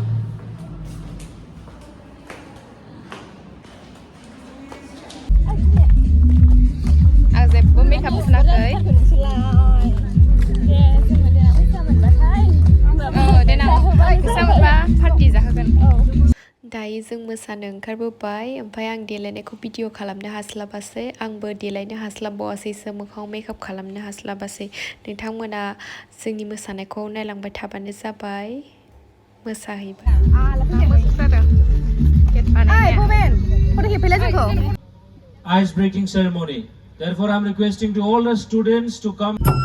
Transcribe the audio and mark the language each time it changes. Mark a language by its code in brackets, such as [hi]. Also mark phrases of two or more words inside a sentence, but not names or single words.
[brx] आं जेबो मेकआप फुनाखै दायो जों मोसानो ओंखारबोबाय ओमफ्राय आं देलायनायखौ भिडिअ खालामनो हास्लाबासै आंबो देलायनो हास्लाबबावासैसो मोखाङाव मेकआप खालामनो हास्लाबासै नोंथांमोना जोंनि मोसानायखौ नायलांबाय थाबानो जाबाय मोसाहैबाय [en] Ice breaking ceremony. Therefore, I'm requesting to all the students to come.